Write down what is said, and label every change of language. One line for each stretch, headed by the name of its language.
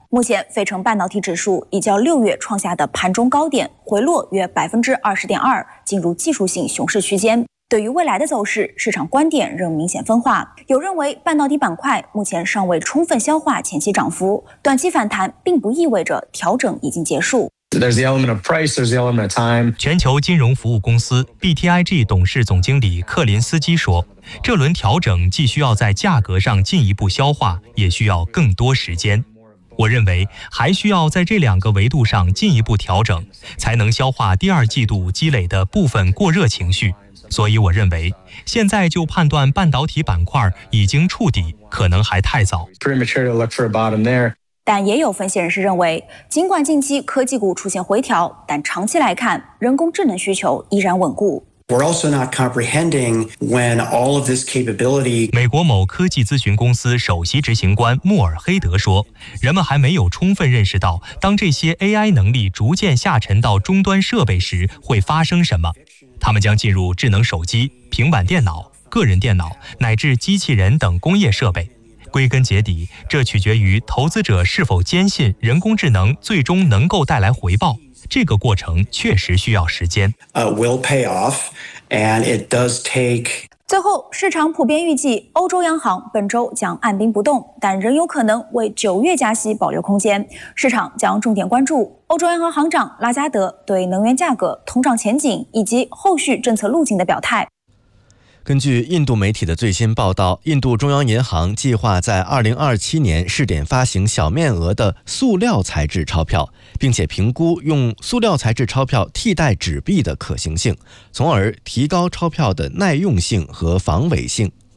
Chinese: 目前费城半导体指数已较六月创下的盘中高点回落约 20.2%， 进入技术性熊市区间。对于未来的走势，市场观点仍明显分化，有认为半导体板块目前尚未充分消化前期涨幅，短期反弹并不意味着调整已经结束。
English: There's the element of price, there's the element of time.
Chinese: 全球金融服务公司 BTIG 董事总经理克林斯基说，这轮调整既需要在价格上进一步消化，也需要更多时间。我认为还需要在这两个维度上进一步调整，才能消化第二季度积累的部分过热情绪。所以我认为现在就判断半导体板块已经触底可能还太早。
English: Premature to look for a bottom there.
Chinese: 但也有分析人士认为，尽管近期科技股出现回调，但长期来看，人工智能需求依然稳固。
English: We're also not comprehending when all of this capability.
Chinese: 美国某科技咨询公司首席执行官穆尔黑德说，人们还没有充分认识到，当这些 AI 能力逐渐下沉到终端设备时会发生什么。他们将进入智能手机、平板电脑、个人电脑乃至机器人等工业设备。归根结底，这取决于投资者是否坚信人工智能最终能够带来回报。这个过程确实需要时间。
English: Will pay off, and it does take.
Chinese: 最后，市场普遍预计欧洲央行本周将按兵不动，但仍有可能为九月加息保留空间。市场将重点关注欧洲央行行长拉加德对能源价格、通胀前景以及后续政策路径的表态。根据印度媒体的最新报道，印度中央银行计划在2027年试点发行小面额的塑料材质钞票，并且评估用塑料材质钞票替代纸币的可行性，从而提高钞票的耐用性和防伪性。